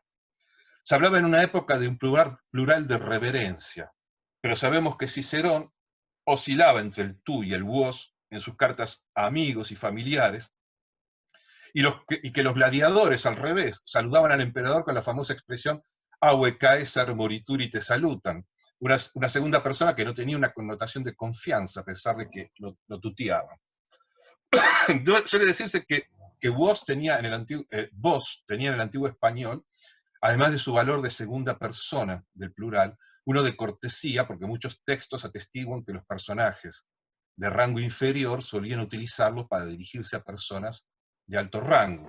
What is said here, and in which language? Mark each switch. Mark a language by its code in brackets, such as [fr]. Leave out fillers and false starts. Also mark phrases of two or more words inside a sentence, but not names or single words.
[es] Se hablaba en una época de un plural de reverencia, pero sabemos que Cicerón oscilaba entre el tú y el vos en sus cartas a amigos y familiares, y que los gladiadores, al revés, saludaban al emperador con la famosa expresión [la] «Aue Caesar morituri te salutan», [es] una segunda persona que no tenía una connotación de confianza, a pesar de que lo tuteaban. Suele decirse que vos tenía en el antiguo español, además de su valor de segunda persona del plural, uno de cortesía, porque muchos textos atestiguan que los personajes de rango inferior solían utilizarlo para dirigirse a personas de alto rango.